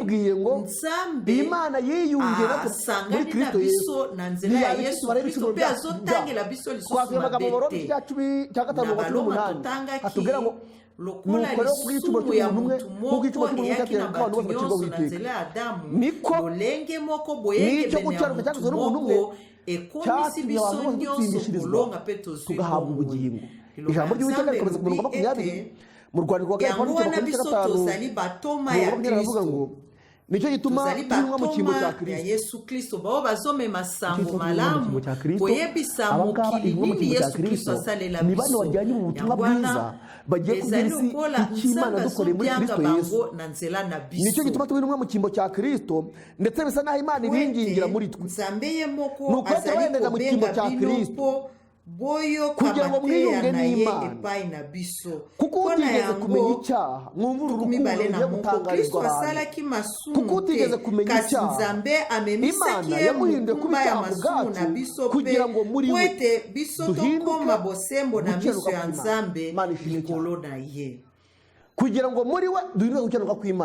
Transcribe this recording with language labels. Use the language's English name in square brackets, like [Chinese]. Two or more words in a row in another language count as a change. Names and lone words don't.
[Lingala] nzambe asangani na biso na nzela ya Yesu Kristo mpe azotangela biso lisusu mabe te na baloma totangaki lokola lisumu ya mutu moko eyaki na bato nyonso na nzela ya Adamu lolenge moko boyengebene ya mutu moko ekomisi biso nyonso kolonga mpe tozwi bomoi [Kinyarwanda] ijambo ry'Uwiteka rikomeza ku murongo 20 mu Rwanda rwa [Lingala] yango wana biso tozali batoma ya Kristo [Kinyarwanda] nicyo gituma tunywa mu cyimbo cya [Lingala] Yesu Kristo bao bazomema sango malamu koyebisa mokili nini Yesu Kristo asalela [Kinyarwanda] biso ni bano wajyanye mu butumwa bwiza bagiye kugira isi icy'Imana dukoreye muri Kristo Yesu nicyo gituma tunywa mu cyimbo cya Kristo ndetse bisa naho Imana ibingingira muri twe nuko twendega mu cyimbo cya Kristo kugira ngo mwiyunge n'Imana kuko utigeze kumenya icyaha mwumvura urukundo rugiye gutangarizwa abantu kuko utigeze kumenya icyaha Imana yamuhinduye kuba icyaha bwacu kugira ngo muri we duhinduke kugira ngo muri we duhinduke gukiranuka kw'Imana.